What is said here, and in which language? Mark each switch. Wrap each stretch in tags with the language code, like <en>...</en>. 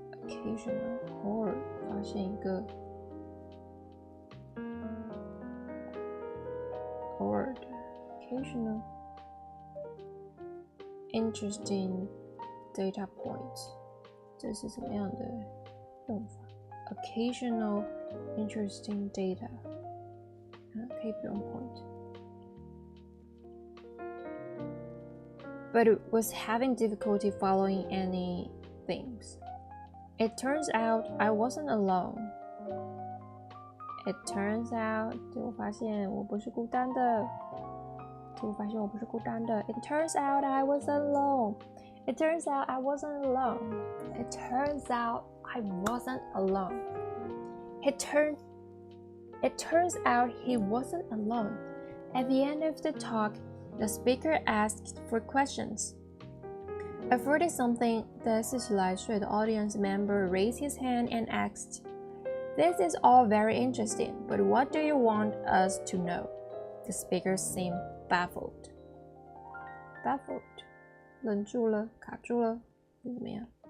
<en>occasional</en> <zh>偶尔发现一个偶尔的</zh> <en>occasional interesting data point</en> <zh>这是怎么样的用法</zh> <en>occasional interesting data</en> <zh>可以不用</zh> <en>point but it was having difficulty following any things. It turns out I wasn't alone. It turns out</en> <zh>结果发现我不是孤单的。结果发现我不是孤单的。</zh> <en>It turns out I wasn't alone. It turns out I wasn't alone. It turns out I wasn't alone. It turns out he wasn't alone. At the end of the talk, the speaker asked for questions. A 40-something</en> <zh>的40来岁的</zh> <en>audience member raised his hand and asked, "This is all very interesting, but what do you want us to know?" The speaker seemed baffled.</en> <zh>Baffled 愣住了，卡住了，怎么样？</zh>